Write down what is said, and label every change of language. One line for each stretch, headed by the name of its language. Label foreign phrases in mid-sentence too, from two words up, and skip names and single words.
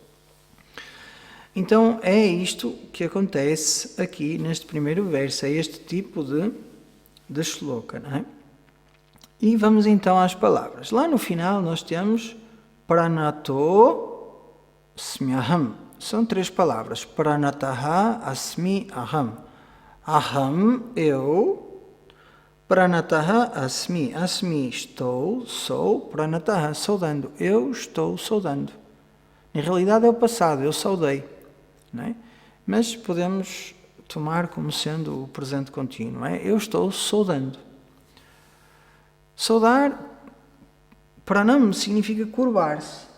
Portuguese: Então é isto que acontece aqui neste primeiro verso, é este tipo de shloka, não é? E vamos então às palavras. Lá no final nós temos
Sanskrit: Pranato Smyaham.
Portuguese: São 3 palavras.
Sanskrit: Pranataha Asmi Aham. Aham, eu. Pranataha Asmi.
Portuguese: Asmi, estou, sou. Pranataha, saudando. Eu estou saudando. Em realidade é o passado, eu saudei. Não é? Mas podemos tomar como sendo o presente contínuo. Não é? Eu estou saudando. Saudar, pranam, significa curvar-se.